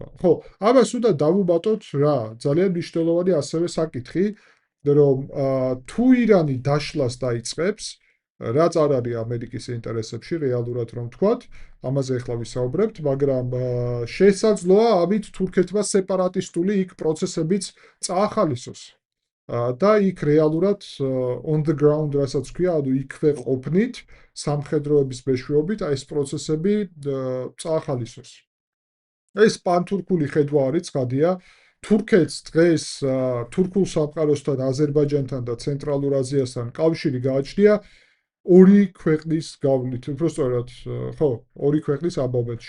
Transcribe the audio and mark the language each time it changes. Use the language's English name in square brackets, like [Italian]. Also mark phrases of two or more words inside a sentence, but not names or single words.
[Georgian] ხო, ამას უნდა დავუმატოთ რა, ძალიან მნიშვნელოვანი ასევე საკითხი, რომ თუ իրანი დაშლას დაიწყებს, რაც არ არის ამერიკის ინტერესებში რეალურად რომ ვთქვათ, ამაზე ახლა ვისაუბრებთ, მაგრამ შესაძლოა ამით თურქეთმა სეპარატისტული იქ პროცესებიც წაახალისოს. და იქ რეალურად [English] on the ground [Georgian] რასაც ქვია, ანუ იქვე ყოფნით, სამხედროების მეშვეობით აი ეს პროცესები წაახალისოს. ეს პანთურქული ხედვა არის, ცხადია. თურქეთს დღეს თურქულ სამყაროსთან, აზერბაიჯანთან და ცენტრალურ აზიასთან კავშირი გააჩნია ორი ქვეყნის გავლით, უბრალოდ ხო, ორი ქვეყნის ამ მომენტში.